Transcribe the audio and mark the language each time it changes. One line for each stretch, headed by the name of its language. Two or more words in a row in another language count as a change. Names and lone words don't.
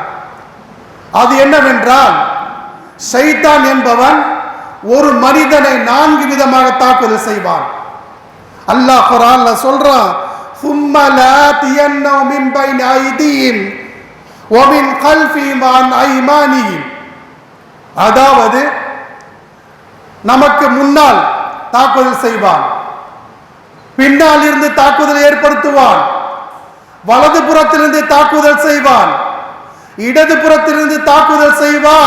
Tamil: அது என்னவென்றால், ஷைத்தான் என்பவன் ஒரு மனிதனை 4 விதமாக தாக்குதல் செய்வான். அல்லாஹ் குர்ஆன்ல சொல்றான்,
Arabic: ثم لآتينهم من بين أيديهم ومن خلفهم وعن أيمانهم.
Tamil: அதாவது நமக்கு முன்னால் தாக்குதல் செய்வான், பின்னால் இருந்து தாக்குதல் ஏற்படுத்துவான், வலது புறத்திலிருந்து தாக்குதல் செய்வான், இடது புறத்திலிருந்து தாக்குதல் செய்வான்.